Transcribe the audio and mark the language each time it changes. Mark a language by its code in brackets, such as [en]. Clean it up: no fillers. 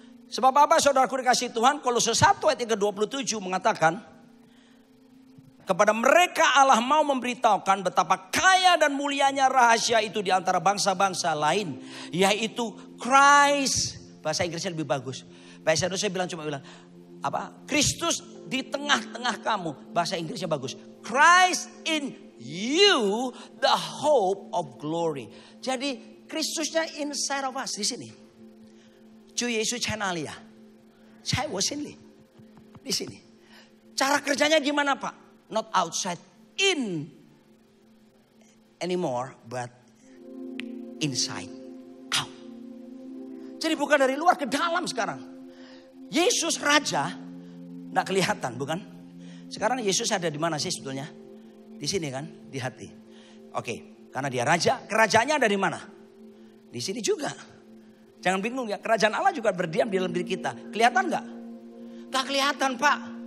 [id] Sebab apa saudaraku dikasih Tuhan? Kolose 1 ayat ke-27 mengatakan, kepada mereka Allah mau memberitahukan betapa kaya dan mulianya rahasia itu di antara bangsa-bangsa lain, yaitu Christ. Bahasa Inggrisnya lebih bagus. Bahasa Indonesia cuma bilang apa? Kristus di tengah-tengah kamu. Bahasa Inggrisnya bagus. [en] Christ in you, the hope of glory. [id] Jadi Kristusnya [en] inside of us [id] di sini. [zh] 主耶稣在哪里啊？在我心里， [id] di sini. Cara kerjanya gimana Pak? [en] Not outside in anymore, but inside out. [id] Jadi bukan dari luar ke dalam sekarang. Yesus Raja nggak kelihatan, bukan? Sekarang Yesus ada di mana sih sebetulnya? Di sini kan, di hati. Oke, karena dia Raja, kerajaannya ada di mana? Di sini juga. Jangan bingung ya, kerajaan Allah juga berdiam di dalam diri kita. Kelihatan nggak? Nggak kelihatan Pak.